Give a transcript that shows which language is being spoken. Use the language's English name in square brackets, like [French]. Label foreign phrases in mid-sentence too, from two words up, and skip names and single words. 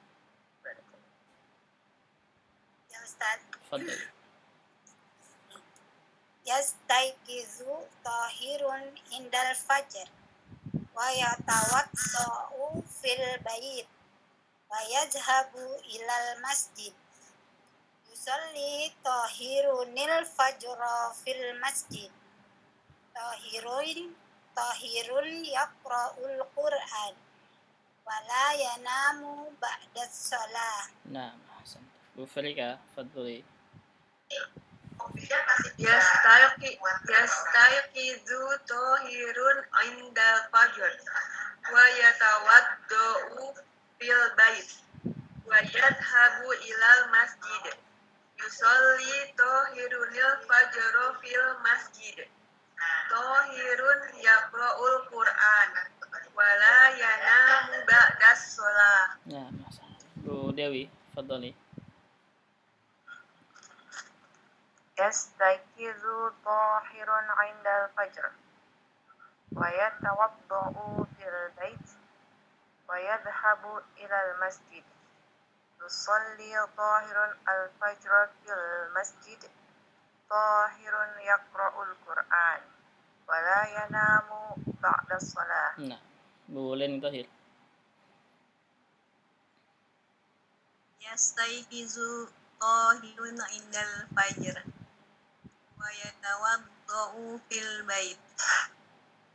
[Indonesian] Ya Ustaz. Fadhali. [Arabic] يستيقظ طاهر عند الفجر ويتوضأ في البيت ويذهب إلى المسجد يصلي طاهر الفجر في المسجد طاهر يقرأ القرآن ولا ينام بعد الصلاة. [Indonesian] Nah, ahsanti. Bu Frika, fadhali. [Arabic] يستيقظ طاهر عند الفجر ويتوضأ في البيت ويذهب إلى المسجد يصلي طاهر الفجر في المسجد طاهر يقرأ القرآن ولا ينام بعد الصلاة. [Indonesian] Nah, ahsanti. Bu Dewi, fadhali. [Arabic] يستيقظ طاهر عند الفجر ويتوضأ في البيت ويذهب إلى المسجد يصلي طاهر الفجر في المسجد طاهر يقرأ القرآن ولا ينام بعد الصلاة. [Indonesian] Nah, Bu Leni Tahir. [Arabic] يستيقظ طاهر عند الفجر ويتوضأ في البيت